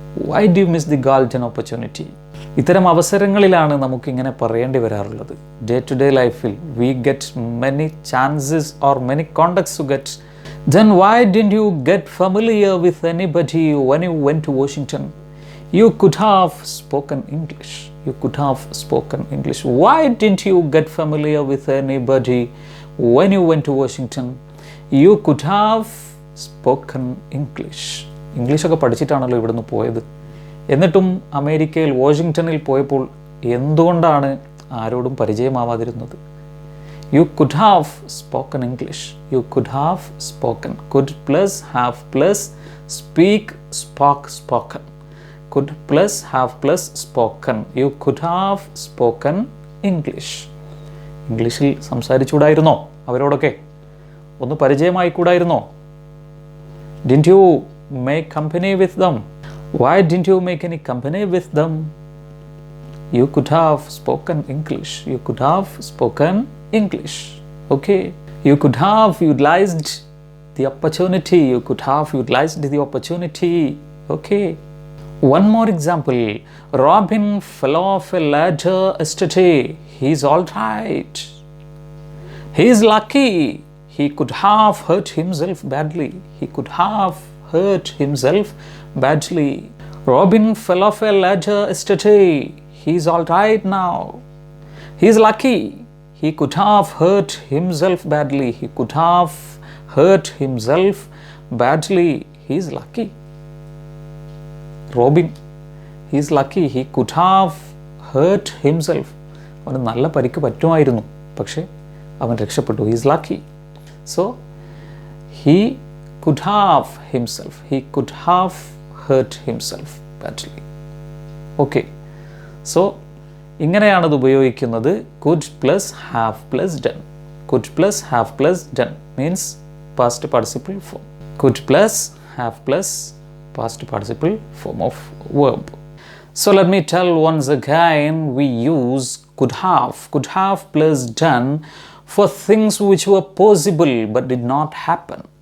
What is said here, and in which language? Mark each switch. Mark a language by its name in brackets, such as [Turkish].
[English] Why do you miss the golden opportunity? [Malayalam] ഇത്തരം അവസരങ്ങളിലാണ് നമുക്കിങ്ങനെ പറയേണ്ടി വരാറുള്ളത്. [English] Day to day ലൈഫിൽ we get many chances or many contacts to get. Then why didn't you get familiar with anybody when you went to Washington? You could have spoken English. You could have spoken English. Why didn't you get familiar with anybody when you went to Washington? You could have spoken English. [Malayalam] ഇംഗ്ലീഷൊക്കെ പഠിച്ചിട്ടാണല്ലോ ഇവിടുന്ന് പോയത്. എന്നിട്ടും അമേരിക്കയിൽ വാഷിങ്ടണിൽ പോയപ്പോൾ എന്തുകൊണ്ടാണ് ആരോടും പരിചയമാവാതിരുന്നത്? [English] You could have spoken English. You could have spoken. Could plus have plus speak, spoke, spoken. Could plus have plus spoken. You could have spoken English. [Malayalam] ഇംഗ്ലീഷിൽ സംസാരിച്ചുകൂടായിരുന്നോ അവരോടൊക്കെ? ഒന്ന് പരിചയമായിക്കൂടായിരുന്നോ? [English] Didn't you make company with them? Why didn't you make any company with them? You could have spoken English. You could have spoken English. Okay. You could have utilized the opportunity. You could have utilized the opportunity. Okay. One more example. Robin fell off a ladder yesterday. He's all right. He's lucky. He could have hurt himself badly. He could have hurt himself badly. Robin fell off a ladder yesterday. He's all right now. He's lucky. He could have hurt himself badly. He could have hurt himself badly. He's lucky. Robin, he's lucky. He could have hurt himself. [Malayalam] അവന് നല്ല പരിക്ക് പറ്റുമായിരുന്നു, പക്ഷേ അവൻ രക്ഷപ്പെട്ടു. [English] He's lucky. So he could have himself. He could have hurt himself badly. Okay. [Malayalam] So ഇങ്ങനെയാണ് ഇത് ഉപയോഗിക്കുന്നത്. [English] Could plus have plus done. Could plus have plus done means past participle form. Could plus have plus past participle form of verb. So let me tell once again, we use could have plus done for things which were possible but did not happen.